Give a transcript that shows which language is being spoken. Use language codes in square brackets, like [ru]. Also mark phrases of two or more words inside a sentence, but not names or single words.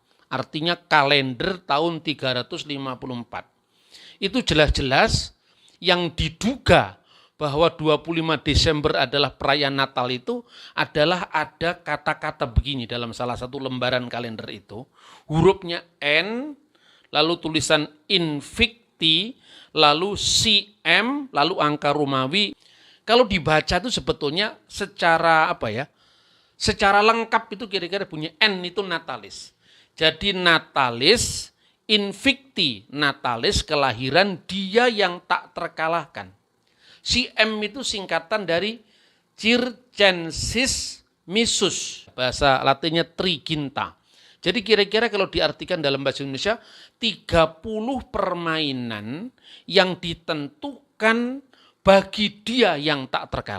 [id] Artinya kalender tahun 354. Itu jelas-jelas yang diduga bahwa 25 Desember adalah perayaan Natal itu adalah ada kata-kata begini dalam salah satu lembaran kalender itu. Hurufnya N, lalu tulisan Invicti, lalu CM, lalu angka Romawi. Kalau dibaca itu sebetulnya secara secara lengkap itu kira-kira bunyi N itu natalis. [la] Jadi natalis, Invicti, natalis, [id] kelahiran dia yang tak terkalahkan. CM itu singkatan dari [la] Circensis Missus, [id] bahasa Latinnya Triginta. Jadi kira-kira kalau diartikan dalam bahasa Indonesia, 30 permainan yang ditentukan bagi dia yang tak terkalahkan.